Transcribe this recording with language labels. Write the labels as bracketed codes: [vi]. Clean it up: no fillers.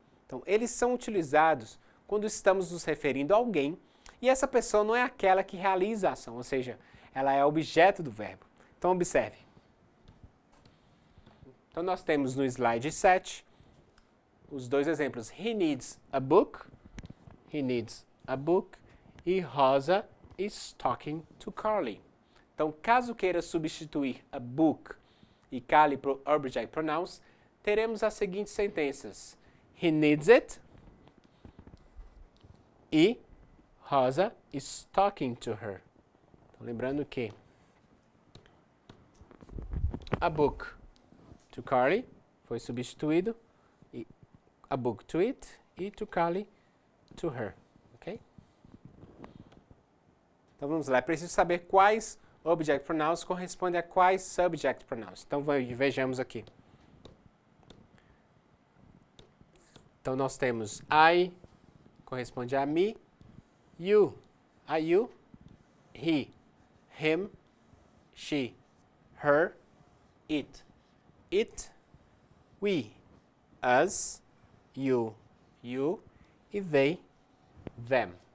[pt] Então, eles são utilizados quando estamos nos referindo a alguém e essa pessoa não é aquela que realiza a ação, ou seja, ela é objeto do verbo. Então, observe. Então, nós temos no slide 7 os dois exemplos. [en] He needs a book. He needs a book. E Rosa is talking to Carly. [pt] Então, caso queira substituir a book e Carly por object pronouns, teremos as seguintes sentenças. [en] He needs it. [pt] E [en] Rosa is talking to her. [pt] Então, lembrando que a book to Carly foi substituído, e a book to it, e to Carly to her. Ok? Então vamos lá, é preciso saber quais object pronouns correspondem a quais subject pronouns. Então vejamos aqui. Então nós temos I corresponde a me, you, a you, he, him, she, her, it, we, us, you, e they, them.